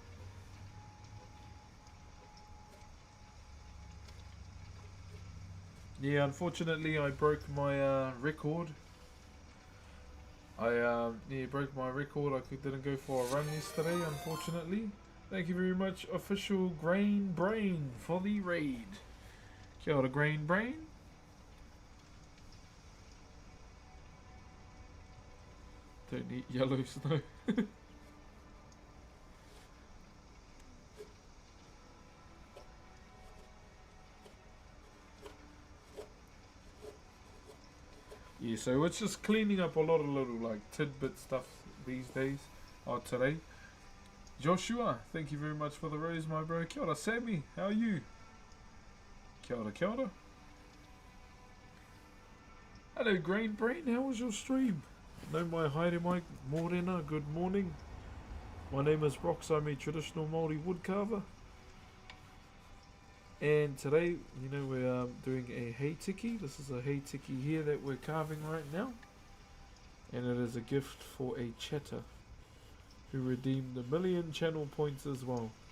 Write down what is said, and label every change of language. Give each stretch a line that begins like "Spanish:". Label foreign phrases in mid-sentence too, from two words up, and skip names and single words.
English: Yeah, unfortunately I broke my record. Yeah, broke my record. I didn't go for a run yesterday, unfortunately. Thank you very much, official Grain Brain, for the raid.
Māori: Kia ora,
English: Grain Brain. Don't eat yellow snow. Yeah, so it's just cleaning up a lot of little like tidbit stuff these days, or today. Joshua, thank you very much for the rose, my bro.
Māori: Kia ora,
English: Sammy, how are you?
Māori: Kia ora, kia ora.
English: Hello, Grain Brain, how was your stream?
Māori: No mai haere mai, morena,
English: good morning. My name is Rox, I'm a traditional Maori woodcarver. And today, you know, we're doing a
Māori: hay tiki.
English: This is a
Māori: hay tiki
English: here that we're carving right now. And it is a gift for a chatter who redeemed 1,000,000 channel points as well.